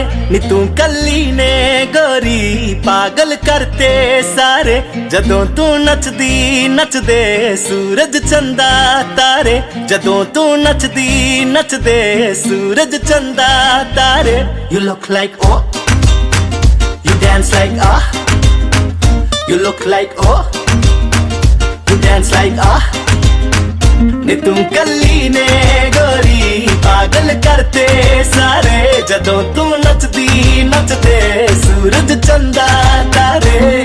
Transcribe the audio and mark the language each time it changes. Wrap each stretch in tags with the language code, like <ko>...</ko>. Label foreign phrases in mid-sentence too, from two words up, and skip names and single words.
<pa>ਨੀ ਤੂ ਕੱਲੀ ਨੇ ਗੋਰੀ ਪਾਗਲ ਕਰਤੇ ਸਾਰੇ। ਜਦੋਂ ਤੂ ਨੱਚਦੀ ਨੱਚਦੇ ਸੂਰਜ ਚੰਦਾ ਤਾਰੇ। ਜਦੋਂ ਤੂ ਨੱਚਦੀ ਨੱਚਦੇ ਸੂਰਜ ਚੰਦਾ ਤਾਰੇ।</pa> <en>You look like oh, you dance like ah, you look like oh, you dance like ah।</en> <pa>ਨੀ ਤੂ ਕੱਲੀ ਨੇ ਗੋਰੀ ਪਾਗਲ ਕਰਤੇ ਸਾਰੇ। ਜਦੋਂ ਤੂ ਨੱਚਦੀ ਨੱਚਦੇ ਸੂਰਜ ਚੰਦਾ ਤਾਰੇ।</pa>